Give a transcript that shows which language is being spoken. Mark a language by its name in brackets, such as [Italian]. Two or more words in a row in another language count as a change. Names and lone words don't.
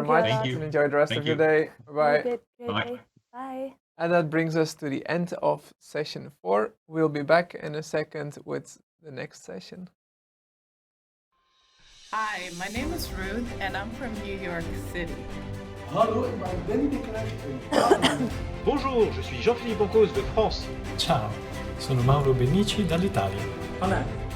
[English] Thank you a much, lot. Thank you. and enjoy the rest Thank of your you. day. Have a Bye-bye. great Bye. day. Bye. And that brings us to the end of session 4. We'll be back in a second with the next session. Hi, my name is Ruth and I'm from New York City. [Dutch] Hallo, ik ben Ben de Knecht uit Italië. [French] Bonjour, je suis Jean-Philippe Pancos de France. [Italian] Ciao, sono Mauro Benici dall'Italia. [Spanish] Hola,